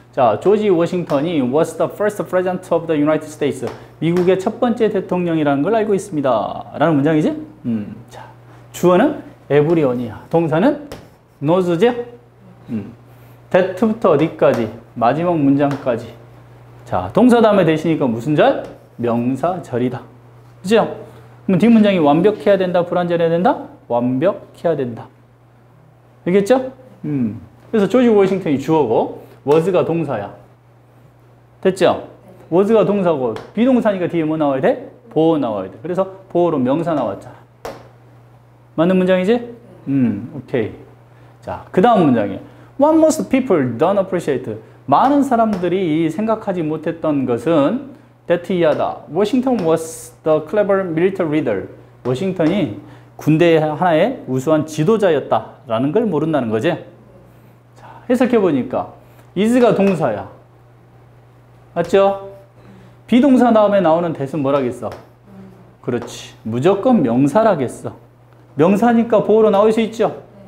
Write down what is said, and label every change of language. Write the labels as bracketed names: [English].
[Korean] 자, 조지 워싱턴이 [English] was the first president of the United States. [Korean] 미국의 첫 번째 대통령이라는 걸 알고 있습니다. 라는 문장이지? 자, 주어는 everyone이야. 동사는 knows죠? that부터 어디까지? 마지막 문장까지. 자, 동사 다음에 대시니까 무슨 절? 명사절이다. 그죠? 그럼 뒷문장이 완벽해야 된다? 불완전해야 된다? 완벽해야 된다. 알겠죠? 그래서 조지 워싱턴이 주어고 was가 동사야. 됐죠? was가 동사고 비동사니까 뒤에 뭐 나와야 돼? 보어 나와야 돼. 그래서 보어로 명사 나왔잖아. 맞는 문장이지? 오케이. 자, 그 다음 문장이야. [English] What most people don't appreciate. [Korean] 많은 사람들이 생각하지 못했던 것은 that 이하다. [English] Washington was the clever military leader. [Korean] 워싱턴이 군대 하나의 우수한 지도자였다라는 걸 모른다는 거지. 자, 해석해보니까 is가 동사야. 맞죠? 비동사 다음에 나오는 that은 뭐라겠어? 그렇지. 무조건 명사라겠어. 명사니까 보어로 나올 수 있죠?